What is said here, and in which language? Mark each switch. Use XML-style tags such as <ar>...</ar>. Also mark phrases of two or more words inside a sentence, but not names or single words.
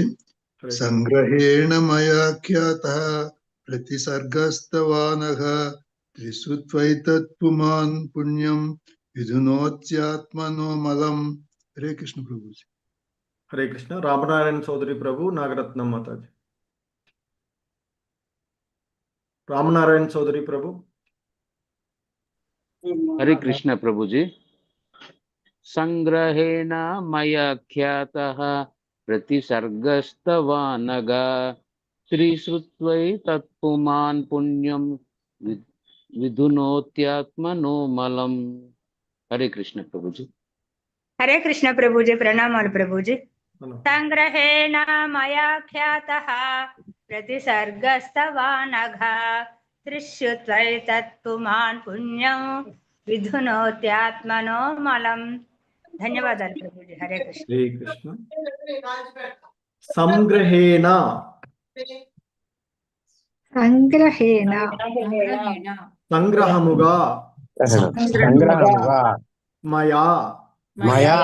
<sa>సంగ్రహేణ మయా ఖ్యాతః ప్రతిసర్గస్తవానఘా త్రిషుత్వైతత్ పుమాన్ పుణ్యం విధునోత్యాత్మనో మలం.</sa> <te>హరే కృష్ణ ప్రభుజీ. హరే కృష్ణ. రామనారాయణ చౌదరి ప్రభు, నాగరత్నం మాతాజీ. రామనారాయణ చౌదరి ప్రభు.</te> <hi>हरे कृष्ण प्रभु जी।</hi> <sa>संग्रहेण मया ख्यातः प्रतिसर्गस्तवानगा त्रिश्रुत्वै तत्पुमान् पुण्यं विधुनोत्यात्मनो मलम्।</sa> <hi>हरे कृष्ण प्रभु जी। हरे कृष्ण प्रभु जी, प्रणमालु प्रभु जी।</hi> <sa>संग्रहेण मया ख्यातः प्रतिसर्गस्तवानघा त्रिश्रुत्वैतत्पुमान् पुण्यं विधुनोत्यात्मनो मलम्।</sa> <te>ధన్యవాదాలు ప్రభుజీ. హరే కృష్ణ. హరే కృష్ణ. సంగ్రహేణ</te> <sa>సంగ్రహేణ</sa> <te>సంగ్రహముగా సంగ్రహముగా</te> <sa>మయా మయా</sa>